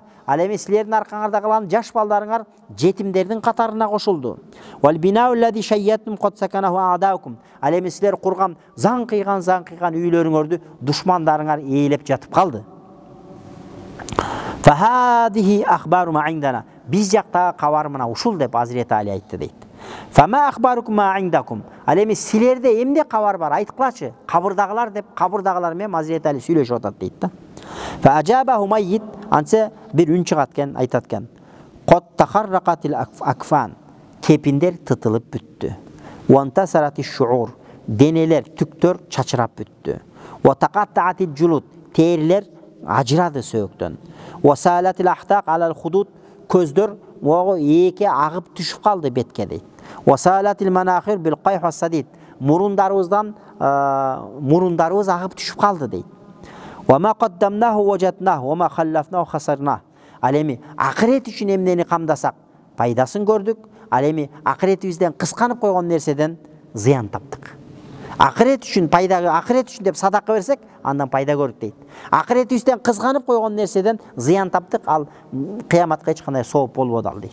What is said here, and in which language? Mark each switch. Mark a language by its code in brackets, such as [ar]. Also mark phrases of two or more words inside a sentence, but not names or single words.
[ky] Ал эми силердин аркаңарда калган жаш балдарыңар жетимдердин катарына кошулду. [ar] والبناء الذي شيدتم قد سكنه عدوكم. [ky] Ал эми силер курган заңкыйган үйлөрүңөрдү душмандарыңар ээлеп жатып калды. [ar] فهذه أخبار ما عندنا. [ky] Биз жактагы кабар мына ушул деп Азирети Али айтты дейт. [ar] فما أخباركم ما عندكم. [ky] Ал эми силерде эмне кабар бар, айткылачы. Кабырдагылар деп кабырдагылар менен Азирети Али сүйлөшүп атат дейт да. [ar] فأجابه ميت, [ky] ансе бир үн чыгат экен, айтат экен. [ar] قد تخرقت الأكفان. [ky] Кепиндер тытылып бүттү. [ar] وانتثرت الشعور. [ky] Денелер, түктөр чачырап бүттү. [ar] وتقطعت الجلود. [ky] Терилер ажырады сөөктөн. [ar] وسالت الأحداق على الخدود. [ky] Көздөр эки агып түшүп калды бетке дейт. [ar] وسالت المناخر بالقيح والصديد. [ky] Мурундарыбыз агып түшүп калды дейт. [ar] وما قدمناه وجدناه وما خلفناه خسرناه. [ky] Ал эми акырет үчүн эмнени камдасак пайдасын көрдүк. Ал эми акыретибизден кысканып койгон нерседен зыян таптык. Акырет үчүн деп садака берсек, андан пайда көрдүк дейт. Акыретибизден кызганып койгон нерседен зыян таптык, ал кыяматка эч кандай сооп болбоду ал дейт.